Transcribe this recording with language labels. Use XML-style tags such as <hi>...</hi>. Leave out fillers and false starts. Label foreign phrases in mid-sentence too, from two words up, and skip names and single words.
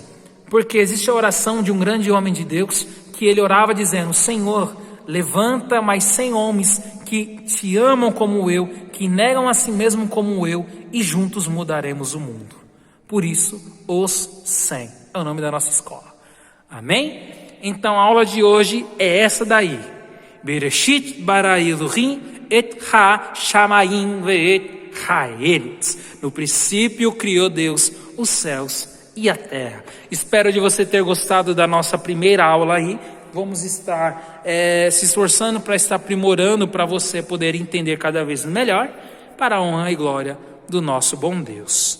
<pt>Porque existe a oração de um grande homem de Deus, que ele orava dizendo: Senhor, levanta mais 100 homens que te amam como eu, que negam a si mesmo como eu, e juntos mudaremos o mundo. Por isso, os 100 é o nome da nossa escola. Amém? Então a aula de hoje é essa daí.</pt> <he>בראשית ברא אלהים את השמים ואת הארץ.</he> <pt>No princípio criou Deus os céus e a terra. Espero de você ter gostado da nossa primeira aula aí. Vamos estar se esforçando para estar aprimorando para você poder entender cada vez melhor, para a honra e glória do nosso bom Deus.</pt>